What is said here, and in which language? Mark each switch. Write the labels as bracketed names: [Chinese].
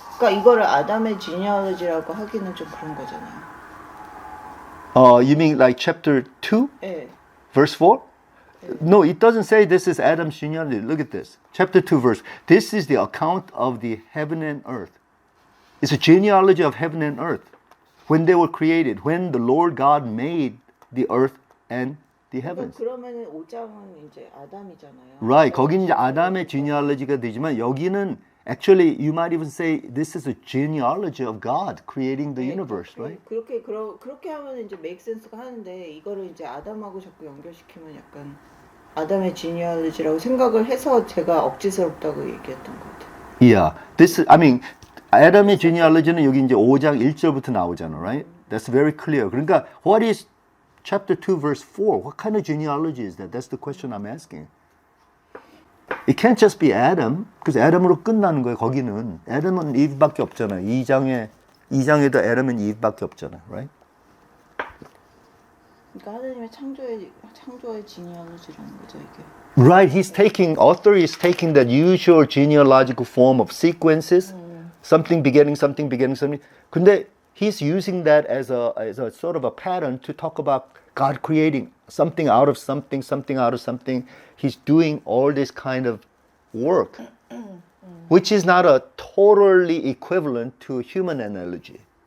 [Korean] 그러니까 이거를 아담의 지니얼로지라고 하기는 좀 그런 거잖아요. [English] You mean like chapter 2, [Korean] 네. [English] verse 4? No, it doesn't say this is Adam's genealogy. Look at this. Chapter 2, verse. This is the account of the heaven and earth. It's a genealogy of heaven and earth. When they were created, when the Lord God made the earth and the heavens. [Korean] 그러면은 5장은 이제 아담이잖아요. [English] Right. [Korean] 거긴 이제 아담의 genealogy가 되지만 여기는 [English] actually you might even say this is a genealogy of God creating the universe, right? [Korean] 그렇게 하면 이제 make sense가 하는데 이거를 이제 아담하고 자꾸 연결시키면 약간 아담의 지니얼로지라고 생각을 해서 제가 억지스럽다고 얘기했던 것 같아요. [English] Yeah. [Korean] 아담의 genealogy는 여기 이제 5장 1절부터 나오잖아, right? [English] That's very clear. 그러니까 what is chapter 2 verse 4? What kind of genealogy is that? That's the question I'm asking. It can't just be Adam, because Adam [Korean] 으로 끝나는 거예요. 거기는 Adam은 Eve밖에 없잖아요. 2장에도 Adam은 Eve밖에 없잖아요, right? 그러니까 하나님의 창조의 지니얼로지라는 거죠 이게. [English] Right. Author is taking that usual genealogical form of sequences, something beginning, something. 근데 he's using that as a sort of a pattern to talk about God creating something out of something, something out of something. He's doing all this kind of work, which is not a totally equivalent to human analogy.